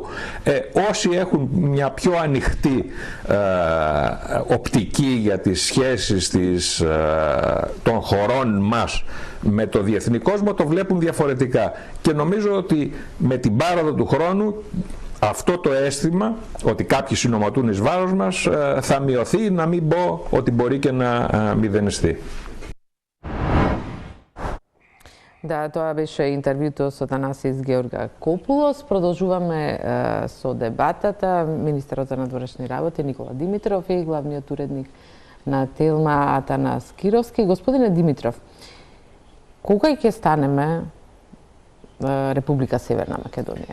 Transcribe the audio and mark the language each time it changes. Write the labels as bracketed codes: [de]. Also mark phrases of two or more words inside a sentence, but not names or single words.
[el] Όσοι έχουν μια πιο ανοιχτή οπτική για τις σχέσεις των χωρών μας με το διεθνή κόσμο το βλέπουν διαφορετικά. Και νομίζω ότι με την πάροδο του χρόνου αυτό το αίσθημα ότι κάποιοι συνωμοτούν εις βάρος μας θα μειωθεί, να μην πω ότι μπορεί και να μηδενιστεί. [mk] Да, тоа беше интервјуто со Танасис Георгакопулос. Продолжуваме со дебатата. Министерот за надворешни работи Никола Димитров и главниот уредник на Телма Атанас Кировски. Господине Димитров, кога ќе станеме Република Северна Македонија?